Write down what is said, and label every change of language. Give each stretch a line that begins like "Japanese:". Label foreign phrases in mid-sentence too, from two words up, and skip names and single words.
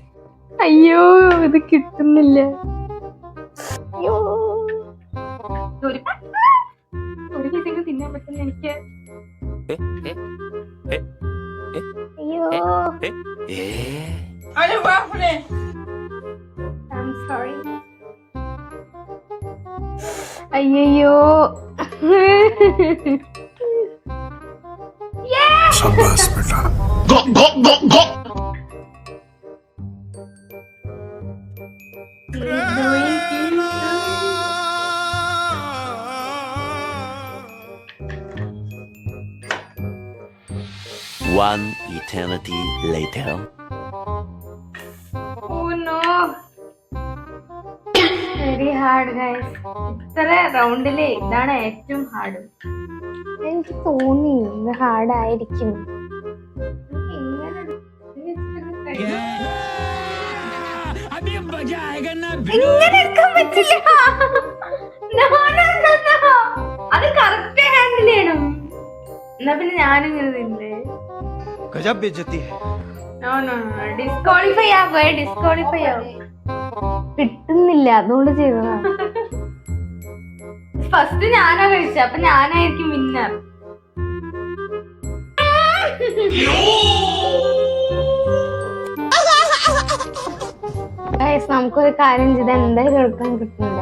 Malayalam: അയ്യോ ഇത് കിട്ടുന്നില്ല. അയ്യോ ഒരു പീസെങ്കിലും തിന്നാൻ പറ്റുന്ന എനിക്ക്. അയ്യോ
English: I'm sorry.
Malayalam: അയ്യോ
English: Go, go, go, go. One eternity later. Oh no. Very hard guys.
Malayalam: ഇത്ര റൗണ്ടില് ഇതാണ് ഏറ്റവും ഹാർഡ്. എനിക്ക് തോന്നി ഇത് ഹാർഡ് ആയിരിക്കും.
Hindi: अभी मजा आएगा ना
Malayalam: ഇങ്ങനെ എടുക്കാൻ പറ്റില്ല.
English: No, no, no, no.
Malayalam: അത്
English: correct handle
Malayalam: ചെയ്യണം. എന്നാ പിന്നെ ഞാനിങ്ങനെ തിന്നേ.
Hindi: गजब बेइज्जती है.
English: No, no, no.
Malayalam: ഡിസ്ക്വാളിഫൈ ആവേ, ഡിസ്ക്വാളിഫൈ ആവേ. കിട്ടുന്നില്ല അതുകൊണ്ട് ചെയ്തതാ. ഫസ്റ്റ് ഞാനാ കഴിച്ചത്, അപ്പൊ ഞാനായിരിക്കും വിന്നർ. നമുക്കൊരു കാര്യം ചെയ്ത് എന്തായാലും എടുക്കാൻ കിട്ടുന്നില്ല.